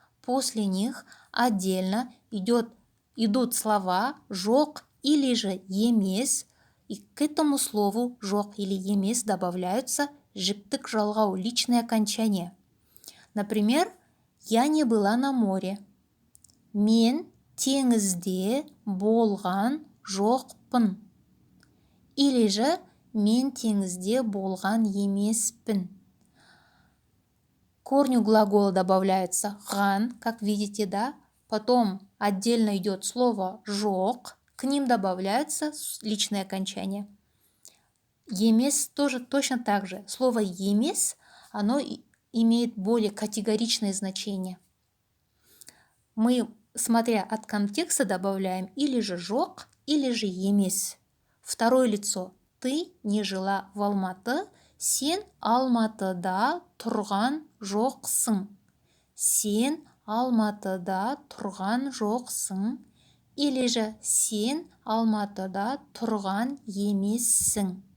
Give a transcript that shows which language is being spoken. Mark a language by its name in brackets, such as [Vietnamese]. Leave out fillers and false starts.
[Russian] После них отдельно идут слова жоқ или же емес. И к этому слову жоқ или емес добавляются [Kazakh] жіптік жалғау, [Russian] личные окончания. Например, я не была на море. [Kazakh] Мен теңізде болған жоқпын. [Russian] Или же [Kazakh] мен теңізде болған емеспін. [Russian] К корню глагола добавляется ган, как видите, да? Потом отдельно идет слово жоқ, к ним добавляются личные окончания. Емес тоже точно так же. Слово емес, оно имеет более категоричное значение. Мы, смотря от контекста, добавляем или же жоқ, или же емес. Второе лицо. Ты не жила в Алматы. [Kazakh] Сен Алматыда тұрған жоқсың. Сен Алматыда тұрған жоқсың. [Russian] Или же [Kazakh] сен Алматыда тұрған емессің.